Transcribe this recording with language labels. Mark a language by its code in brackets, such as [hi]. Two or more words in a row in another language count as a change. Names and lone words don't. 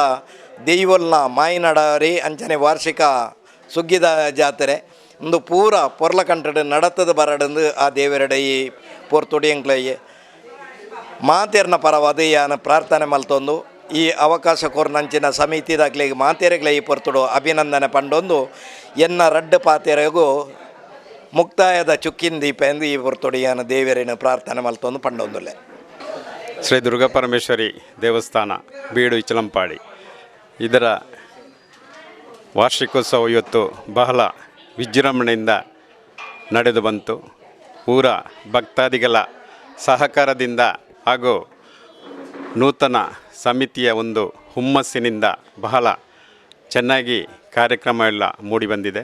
[tcy] ದೈವಲ್ನ ಮಾಯಿನಡರಿ ಅಂಚನೆ ವಾರ್ಷಿಕ ಸುಗ್ಗಿದ ಜಾತ್ರೆ ಒಂದು ಪೂರ ಪೊರ್ಲ ಕಂಠಡ್ ನಡತದ ಬರಡಂದು ಆ ದೇವರಡೆ ಈ ಪೊರ್ತುಡಿಯಂಕ್ಲಯ್ಯ ಮಾತೇರ್ನ ಪರವಾದ ಯಾನ ಪ್ರಾರ್ಥನೆ ಮಲ್ತೊಂದು ಈ ಅವಕಾಶ ಕೊರ್ನಂಚಿನ ಸಮಿತಿದಾಗ್ಲಿಗೆ ಮಾತೇರೆಗಳ ಈ ಪೊರ್ತುಡು ಅಭಿನಂದನೆ ಪಂಡೊಂದು ಎನ್ನ ರಡ್ಡು ಪಾತೆರೆಗೂ ಮುಕ್ತಾಯದ ಚುಕ್ಕಿನ ದೀಪ ಎಂದು ಈ ಪೊರ್ತುಡಿಯನ ದೇವರಿನ ಪ್ರಾರ್ಥನೆ ಮಲ್ತೊಂದು ಪಂಡೊಂದುಲ್ಲೆ. [kn] ಶ್ರೀ ದುರ್ಗಾ ಪರಮೇಶ್ವರಿ ದೇವಸ್ಥಾನ ಬೀಡು ಇಚಲಂಪಾಡಿ ಇದರ ವಾರ್ಷಿಕೋತ್ಸವ ಇವತ್ತು ಬಹಳ ವಿಜೃಂಭಣೆಯಿಂದ ನಡೆದು ಬಂತು. ಪೂರ ಭಕ್ತಾದಿಗಳ ಸಹಕಾರದಿಂದ ಹಾಗೂ ನೂತನ ಸಮಿತಿಯ ಒಂದು ಹುಮ್ಮಸ್ಸಿನಿಂದ ಬಹಳ ಚೆನ್ನಾಗಿ ಕಾರ್ಯಕ್ರಮ ಎಲ್ಲ ಮೂಡಿಬಂದಿದೆ.